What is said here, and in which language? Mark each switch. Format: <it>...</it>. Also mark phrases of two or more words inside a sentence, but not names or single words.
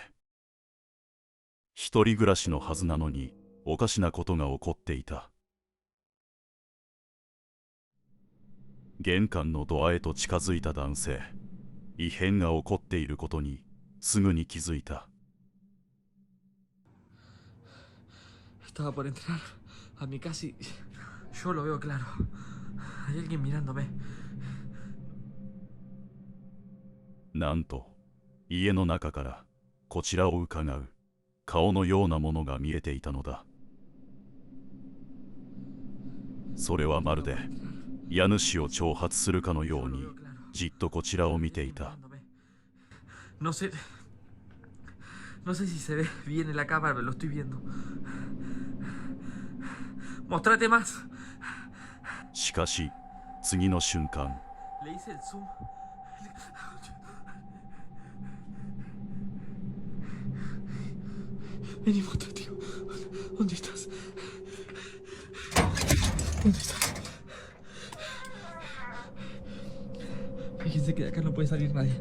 <ja>一人暮らしのはずなのにおかしなことが起こっていた。玄関のドアへと近づいた男性。異変が起こっていることにすぐに気づいた。</ja> <es>Estaba por entrar a mi casa y yo lo veo claro. Hay alguien mirándome.</es> <ja>なんと家の中からこちらをうかがう顔のようなものが見えていたのだ。それはまるで家主を挑発するかのようにじっとこちらを見ていた。</ja> <es>No sé si se ve bien en la cámara, pero lo estoy viendo. Mostrate más.</es> <ja>しかし次の瞬間、</ja> <es>Le hice el zoom. Vení, mostrate. ¿Dónde estás? ¿Dónde estás? Fíjense que de acá no puede salir nadie.</es>